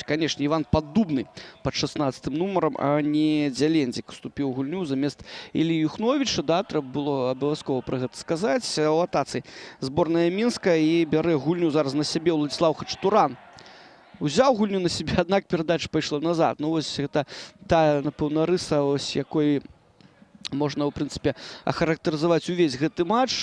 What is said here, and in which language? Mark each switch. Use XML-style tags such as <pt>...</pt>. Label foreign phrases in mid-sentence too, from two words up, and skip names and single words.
<ru>Конечно, Иван Поддубный под 16 номером, а не Дзялендзік уступил</ru> <be>гульню замест Іллі Юхновича. Да, трэба было абавязкова про гэта сказаць. У атацы зборная Мінска і бярэ гульню зараз на сябе Владислав Хачатурян. Узяў гульню на сябе, аднак перадача пайшла назад. Ну вось гэта тая, напэўна, рыса, ось якой можна, ў прынцыпе, ахарактарызаваць увесь гэты матч.</be>